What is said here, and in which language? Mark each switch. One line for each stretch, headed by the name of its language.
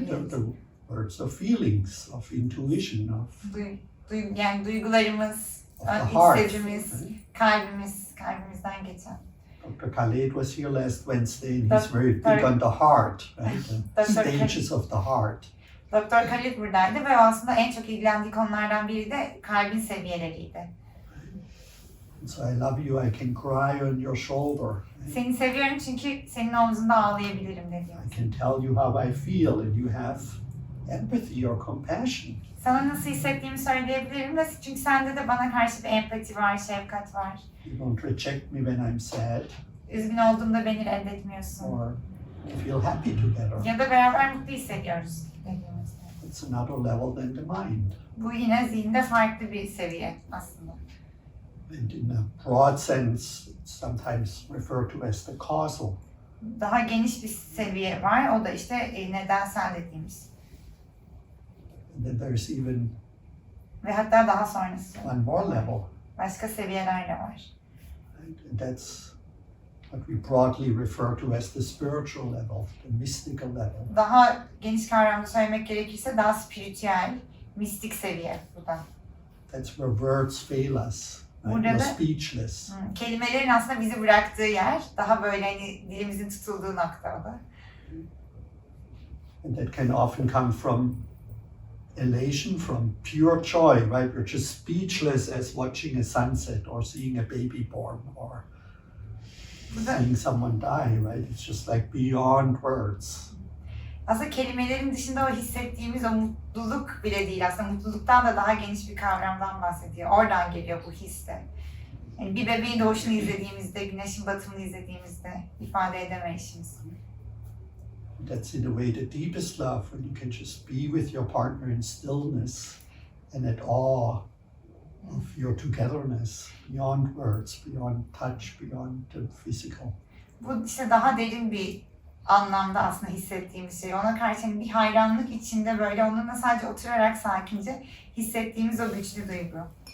English: The words of feelings, of intuition, of
Turkish: Yani duygularımız,
English: the heart.
Turkish: hislerimiz, kalbimizden geçen.
English: Dr. Khaled was here last Wednesday, and he's Dr. very big on the heart, right? The Dr. stages of the heart.
Turkish: Doktor Khalid buradaydı ve aslında en çok ilgilendiği konulardan biri de kalbin seviyeleriydi.
English: So I love you, I can cry on your shoulder. Right?
Turkish: Seni seviyorum çünkü senin omzunda ağlayabilirim dediğimiz.
English: I can tell you how I feel, and you have empathy or compassion.
Turkish: Sana nasıl hissettiğimi söyleyebilirim de çünkü sende de bana karşı bir empati var, şefkat var.
English: You don't reject me when I'm sad,
Turkish: Üzgün olduğumda beni reddetmiyorsun.
English: or we feel happy together.
Turkish: Ya da beraber mutlu hissediyoruz dediğimizde.
English: It's another level than the mind.
Turkish: Bu yine zihinde farklı bir seviye aslında.
English: And in a broad sense, it's sometimes referred to as the causal.
Turkish: Daha geniş bir seviye var, o da işte nedensel dediğimiz.
English: And then there's even
Turkish: Ve hatta daha sonrası.
English: one more level.
Turkish: Başka seviyeler de var.
English: Right? And that's what we broadly refer to as the spiritual level, the mystical level.
Turkish: Daha geniş kavramda söylemek gerekirse daha spiritüel, mistik seviye bu da.
English: That's where words fail us. Right?
Turkish: Burada
English: We're
Turkish: da
English: speechless.
Turkish: kelimelerin aslında bizi bıraktığı yer, daha böyle hani dilimizin tutulduğu nokta o da.
English: And that can often come from elation, from pure joy, right? We're just speechless as watching a sunset or seeing a baby born or seeing someone die, right? It's just like beyond words.
Turkish: Aslında kelimelerin dışında o hissettiğimiz o mutluluk bile değil. Aslında mutluluktan da daha geniş bir kavramdan bahsediyor. Oradan geliyor bu his de. Yani bir bebeğin doğuşunu izlediğimizde, güneşin batımını izlediğimizde ifade edemeyişimiz.
English: That's in a way the deepest love, when you can just be with your partner in stillness and at awe of your togetherness, beyond words, beyond touch, beyond the physical.
Turkish: Bu işte daha derin bir anlamda aslında hissettiğimiz şey. Ona karşı bir hayranlık içinde böyle onunla sadece oturarak sakince hissettiğimiz o güçlü duygu.